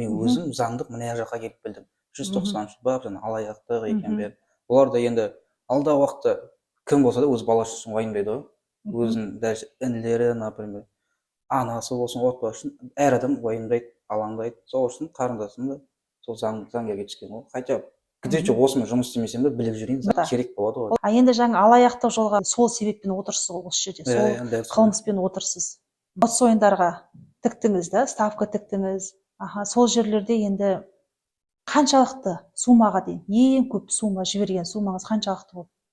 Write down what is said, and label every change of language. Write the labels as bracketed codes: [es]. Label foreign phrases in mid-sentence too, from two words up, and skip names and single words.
[kk] Мен өзім заңдық мына жаққа келіп білдім. 190 бап жаңа алаяқтық екен бәрі. Олар да енді алдағы уақытта кім болса да өз баласы үшін уайымдайды ғой. Өзінің даже інілері, например, анасы болсын, отбасы үшін әр адам уайымдайды, алаңдайды. Сол үшін қарындасым да сол заңгерге түскен ғой. [ru] Хотя где-то [kk] осымен жұмыс істемесем де біліп жүрейін, керек болады ғой. Енді жаңа алаяқтық жолға сол себеппен отырсыз ғой осы жерде. Сол қылмыспен отырсыз. Ұтыс ойындарға тіктіңіз да, ставка тіктіңіз. Сол жерлерде енді қаншалықты суммаға дейін, ең көп сумма жіберген суммаңыз қаншалықты болды?